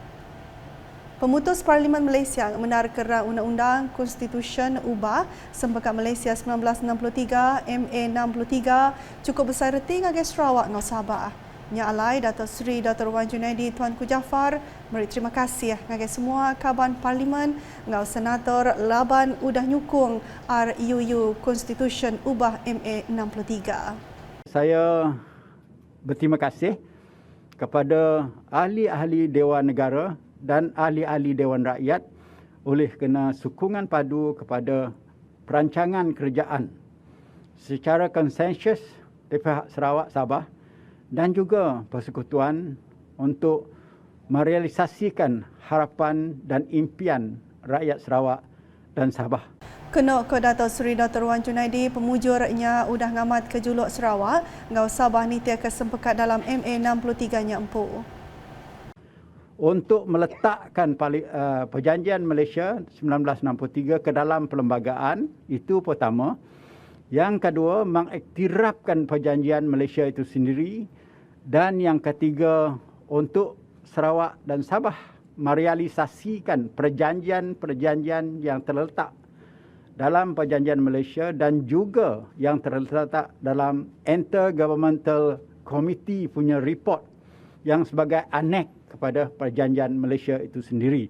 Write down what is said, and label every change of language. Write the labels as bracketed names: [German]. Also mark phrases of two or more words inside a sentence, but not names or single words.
[Iban] Pemutus Parlimen Malaysia menar kerang undang-undang Constitution ubah Sempekat Malaysia 1963 MA 63 cukup besar reti ngagai Sarawak ngau Sabah. Nya alai Datuk Seri Dr. Wan Junaidi Tuanku Jaafar beri terima kasih ngagai semua kaban Parlimen ngau senator laban udah nyukung RUU Constitution ubah MA 63. [Malay] Saya berterima kasih kepada ahli-ahli Dewan Negara dan ahli-ahli Dewan Rakyat oleh kena sokongan padu kepada perancangan kerajaan secara konsensus di pihak Sarawak Sabah dan juga persekutuan untuk merealisasikan harapan dan impian rakyat Sarawak dan Sabah. [Iban] Kenok ke Datuk Seri Dr. Wan Junaidi pemujurnya udah ngamat ke juluk Sarawak ngau Sabah nitia kesempekat dalam MA 63 nya empu. [Malay] Untuk meletakkan perjanjian Malaysia 1963 ke dalam perlembagaan, itu pertama. Yang kedua, mengiktirafkan perjanjian Malaysia itu sendiri. Dan yang ketiga, untuk Sarawak dan Sabah merealisasikan perjanjian-perjanjian yang terletak dalam perjanjian Malaysia dan juga yang terletak dalam Intergovernmental Committee punya report yang sebagai aneks kepada perjanjian Malaysia itu sendiri.